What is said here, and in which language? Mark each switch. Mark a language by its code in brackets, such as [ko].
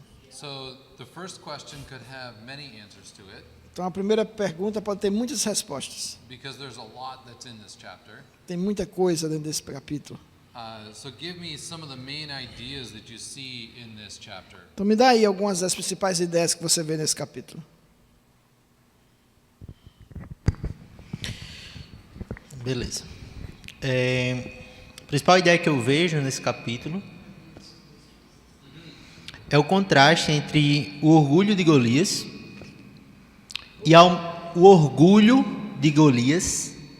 [en] So the first question could have many answers to it [pt] Então a primeira pergunta pode ter muitas respostas. [en] because there's a lot that's in this chapter. [pt] Tem muita coisa dentro desse capítulo. [en] So give me some of the main ideas that you see in this chapter. [pt] Então me dá aí algumas das principais ideias que você vê nesse capítulo. Beleza. A principal ideia que eu vejo nesse capítulo é o contraste entre o orgulho de Golias e o orgulho de Golias